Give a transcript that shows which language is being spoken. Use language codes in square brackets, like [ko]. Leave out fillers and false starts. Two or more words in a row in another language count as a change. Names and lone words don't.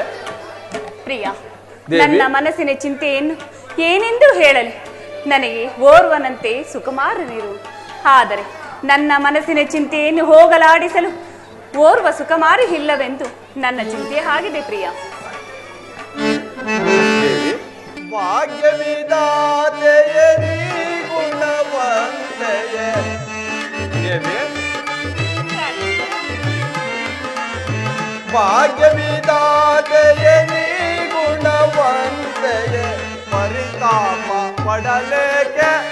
[kn] ಪ್ರಿಯ, ನನ್ನ ಮನಸ್ಸಿನ ಚಿಂತೆಯನ್ನು ಏನೆಂದು ಹೇಳಲಿ? ನನಗೆ ಓರ್ವನಂತೆ ಸುಕುಮಾರನಿರು. ಆದರೆ ನನ್ನ ಮನಸ್ಸಿನ ಚಿಂತೆಯನ್ನು ಹೋಗಲಾಡಿಸಲು ಓರ್ವ ಸುಕುಮಾರಿ ಇಲ್ಲವೆಂದು ನನ್ನ ಚಿಂತೆ ಆಗಿದೆ. ಪ್ರಿಯ, ಭಾಗ್ಯವಿದಾತೆಯೇ ನೀ ಗುಣವಂತೆಯೇ. ಭಾಗ್ಯವಿದಾತೆಯೇ ನೀ ಗುಣವಂತೆಯೇ, ಪರಿತಾಪ ಪಡಲೇಕೆ.